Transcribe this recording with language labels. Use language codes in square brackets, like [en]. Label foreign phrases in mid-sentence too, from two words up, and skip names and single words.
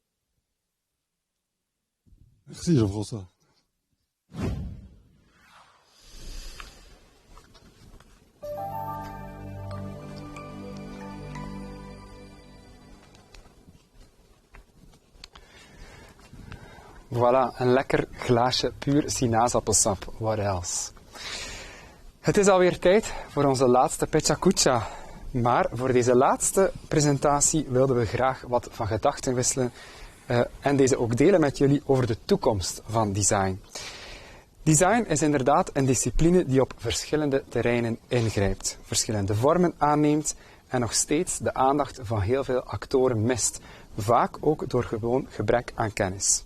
[fr] Merci Jean-François. Voilà, [nl] een lekker glaasje puur sinaasappelsap. [en] What else? [nl] Het is alweer tijd voor onze laatste Pecha Kucha. Maar voor deze laatste presentatie wilden we graag wat van gedachten wisselen en deze ook delen met jullie over de toekomst van design. Design is inderdaad een discipline die op verschillende terreinen ingrijpt, verschillende vormen aanneemt en nog steeds de aandacht van heel veel actoren mist, vaak ook door gewoon gebrek aan kennis.